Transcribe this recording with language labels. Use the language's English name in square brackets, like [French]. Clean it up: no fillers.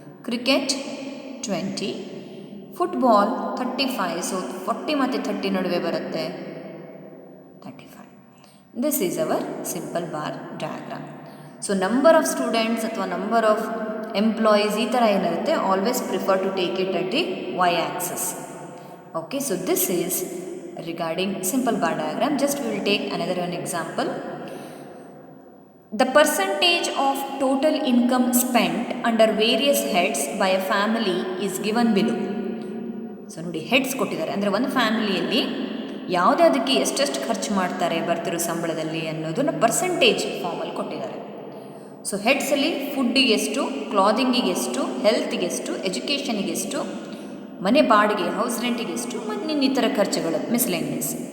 [Kannada] Cricket 20, football 35, so 40 ಮತ್ತು 30 ನಡುವೆ ಬರುತ್ತೆ 35. [English] This is our simple bar diagram. So number of students ಅಥವಾ number of employees [Kannada] ಈ ಥರ ಏನಿರುತ್ತೆ, [English] Always prefer to take it at the Y axis. Okay, so this is regarding simple bar diagram. Just we will take another one example. The percentage of total income spent under various heads by a family is given below. [Kannada] So ನೋಡಿ, heads ಕೊಟ್ಟಿದ್ದಾರೆ ಅಂದರೆ ಒಂದು ಫ್ಯಾಮಿಲಿಯಲ್ಲಿ ಯಾವುದಕ್ಕೆ ಎಷ್ಟೆಷ್ಟು ಖರ್ಚು ಮಾಡ್ತಾರೆ ಬರ್ತಿರೋ ಸಂಬಳದಲ್ಲಿ ಅನ್ನೋದನ್ನು ಪರ್ಸೆಂಟೇಜ್ ಫಾರ್ಮಲ್ಲಿ ಕೊಟ್ಟಿದ್ದಾರೆ. ಸೊ ಹೆಡ್ಸಲ್ಲಿ ಫುಡ್ಡಿಗೆ ಎಷ್ಟು, ಕ್ಲಾದಿಂಗಿಗೆ ಎಷ್ಟು, ಹೆಲ್ತ್ಗೆ ಎಷ್ಟು, ಎಜುಕೇಷನಿಗೆ ಎಷ್ಟು, ಮನೆ ಬಾಡಿಗೆ ಹೌಸ್ ರೆಂಟಿಗೆ ಎಷ್ಟು, ಮತ್ತು ಇನ್ನಿತರ ಖರ್ಚುಗಳು ಮಿಸ್ಲೇನಿಯಸ್.